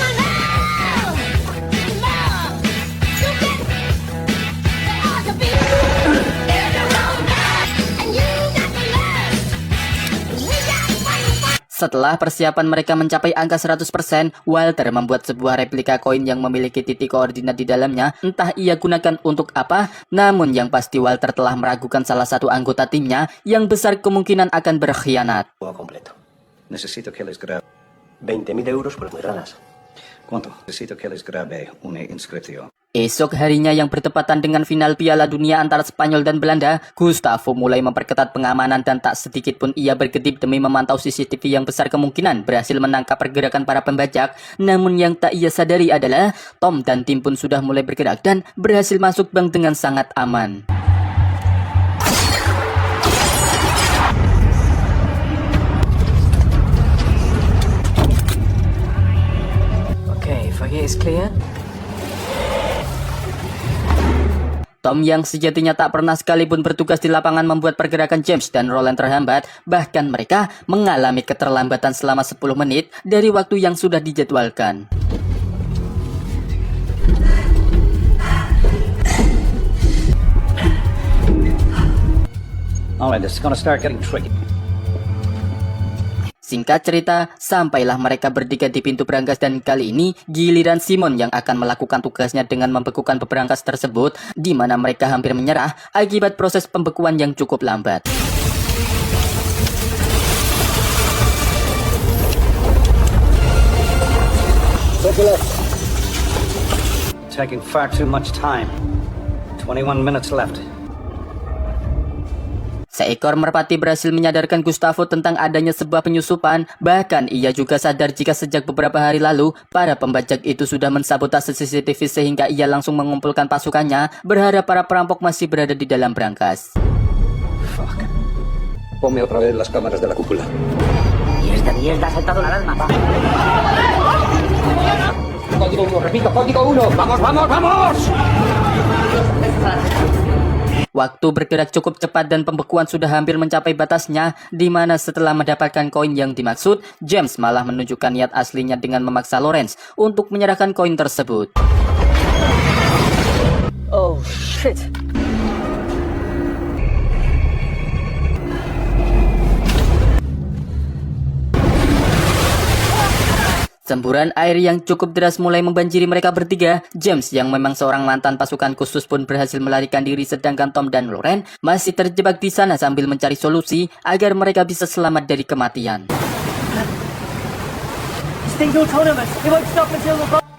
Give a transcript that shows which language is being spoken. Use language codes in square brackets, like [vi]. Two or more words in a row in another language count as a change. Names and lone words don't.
[id] Setelah persiapan mereka mencapai angka 100%, Walter membuat sebuah replika koin yang memiliki titik koordinat di dalamnya. Entah ia gunakan untuk apa, namun yang pasti Walter telah meragukan salah satu anggota timnya yang besar kemungkinan akan berkhianat. [es] Completo. Necesito que les grabe. 20.000 euros por muy raras. ¿Cuánto? Necesito que les grabe una inscripción. [id] Esok harinya yang bertepatan dengan final Piala Dunia antara Spanyol dan Belanda, Gustavo mulai memperketat pengamanan dan tak sedikit pun ia berkedip demi memantau CCTV yang besar kemungkinan berhasil menangkap pergerakan para pembajak. Namun yang tak ia sadari adalah Tom dan tim pun sudah mulai bergerak dan berhasil masuk bank dengan sangat aman. [en] Okay, foyer is clear. [id] Tom yang sejatinya tak pernah sekalipun bertugas di lapangan membuat pergerakan James dan Roland terhambat, bahkan mereka mengalami keterlambatan selama 10 menit dari waktu yang sudah dijadwalkan. [en] Alright, this is gonna start getting tricky. [id] Singkat cerita, sampailah mereka bertiga di pintu berangkas dan kali ini giliran Simon yang akan melakukan tugasnya dengan membekukan berangkas tersebut, di mana mereka hampir menyerah akibat proses pembekuan yang cukup lambat. [en] Taking far too much time. 21 minutes left. [id] Seekor merpati berhasil menyadarkan Gustavo tentang adanya sebuah penyusupan. Bahkan ia juga sadar jika sejak beberapa hari lalu para pembajak itu sudah mensabotase CCTV sehingga ia langsung mengumpulkan pasukannya berharap para perampok masih berada di dalam berangkas. [en] Fuck. [es] Ponme otra vez las cámaras de la cúpula. Y esta mierda ha saltado la alarma. Código 1, repito, código 1. ¡Vamos, vamos, vamos! [id] Waktu bergerak cukup cepat dan pembekuan sudah hampir mencapai batasnya, di mana setelah mendapatkan koin yang dimaksud, James malah menunjukkan niat aslinya dengan memaksa Lawrence untuk menyerahkan koin tersebut. [en] Oh, shit. [id] Semburan air yang cukup deras mulai membanjiri mereka bertiga. James yang memang seorang mantan pasukan khusus pun berhasil melarikan diri, sedangkan Tom dan Lauren masih terjebak di sana sambil mencari solusi agar mereka bisa selamat dari kematian. [en] This thing's autonomous. It won't stop until the